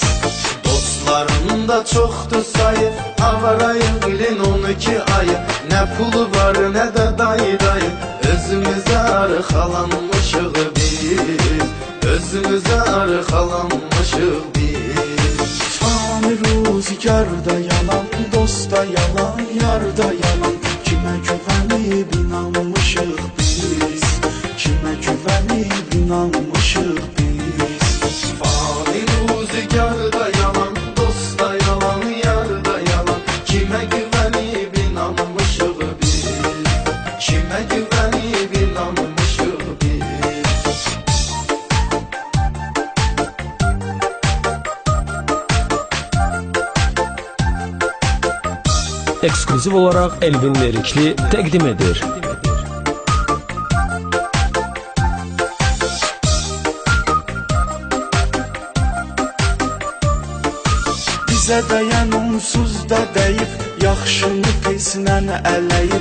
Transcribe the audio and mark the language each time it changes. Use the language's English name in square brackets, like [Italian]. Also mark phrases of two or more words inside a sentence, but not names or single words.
[Azerbaijani] Dostlarım da çoxdur sayı, avarayım bilin 12 ayı. Nə pulu var, nə də dayı, özümüzə arxalanmışıq biz, özümüzə arxalanmışıq biz. [Turkish] Fani rüzgarda yalan, dosta yalan, yarda yalan. Kime güvenip inanmışıq biz, kime güvenip inanmışıq biz. Fani rüzgarda yalan, dosta yalan, yarda yalan. Kime güvenip inanmışıq biz, kime güvenip inanmışıq biz. Ekskluziv olarak [Azerbaijani] Elvin Lirikli təqdim edir. Bizə dəyən onsuz da dəyib, yaxşını pislə ələyib.